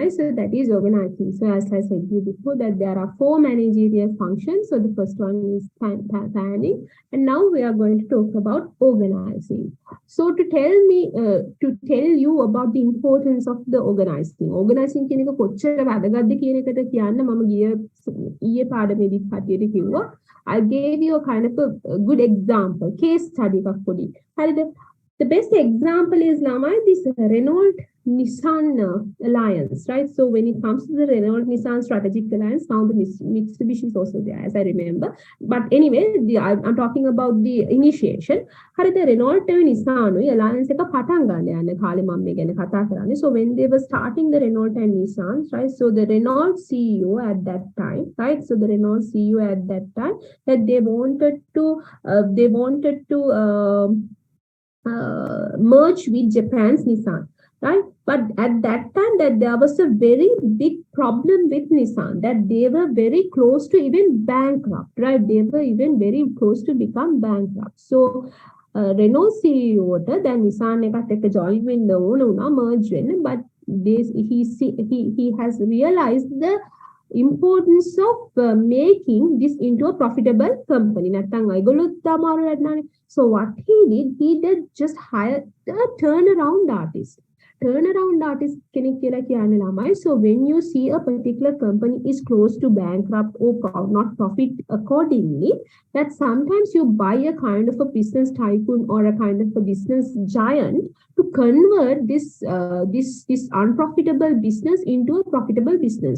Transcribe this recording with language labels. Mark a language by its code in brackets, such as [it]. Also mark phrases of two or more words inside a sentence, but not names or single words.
[en] Right? So that is organizing. So as I said you before, that there are four managerial functions. So the first one is planning, and now we are going to talk about organizing. So to tell you about the importance of the organizing. [si] Organizing කියන එක කොච්චර වැදගත්ද කියන එකට කියන්න මම ඊයේ පාඩමේදී කටියට කිව්වා. [en] I gave you a kind of a good example, case study [si] එකක් පොඩි. හරිද? [en] The best example is Lama, this Renault Nissan alliance, right? So when it comes to the Renault Nissan strategic alliance, now the Mitsubishi is also there, as I remember. But anyway, I'm talking about the initiation. [si] Hari [en] the Renault Nissan alliance [si] එක පටන් ගන්න යන කාලේ මම මේ ගැන කතා කරන්නේ. [en] So when they were starting the Renault and Nissan, right? So the Renault CEO at that time, right? So the Renault CEO at that time that they wanted to merge with Japan's Nissan, right? But at that time, that there was a very big problem with Nissan, that they were very close to even bankrupt, right? They were even very close to become bankrupt. So Renault CEO then Nissan [si] එකට එක join වෙන්න ඕන වුණා merge වෙන්න, [en] but he has realized the importance of making this into a profitable company. So what he did just hire a turnaround artist. Turnaround artist [si] කෙනෙක් කියලා කියන්නේ ළමයි. [en] So when you see a particular company is close to bankrupt or not profit accordingly, that sometimes you buy a kind of a business tycoon or a kind of a business giant to convert this unprofitable business into a profitable business.